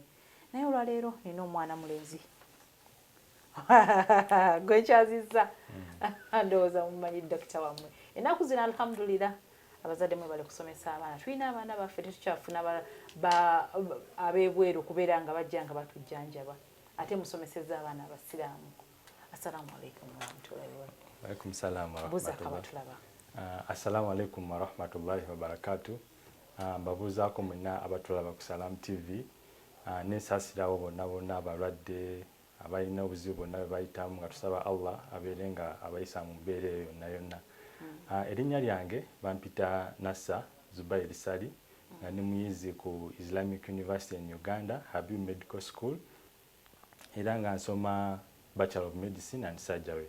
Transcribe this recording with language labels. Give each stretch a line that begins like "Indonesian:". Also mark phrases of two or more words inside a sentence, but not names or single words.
Ganda: Naye olwaleero nina omwana mulenzi gwekyazizza ndowooza mumanyi dokita wammwe. Ennaku zino alhamdulillah abazadde mwe bali kusomesa abaana, tulina abaana baffe tetukyafuna ab'ebweru kubeera nga bajja nga batujjanjaba, ate musomesezza abaana abasiraamu.
Arabic: السلام عليكم ورحمة الله وبركاته. عليكم السلام ورحمة الله. السلام عليكم ورحمة الله وبركاته.
Ganda: Mbabuuzaako mwenna abatulaba ku Salam TV. Nesaasirawo bonna abalwadde abalina obuzibu bonna bwe bayitamu nga tusaba Allah abeere nga abayisa mu mbeera eyo yonna yonna. Erinnya lyange bampita Nassa Zubair Sali nga ndi muyizi ku Islamic University in Uganda, Habib Medical School, era nga nsoma
English: Bachelor of Medicine and Surgery.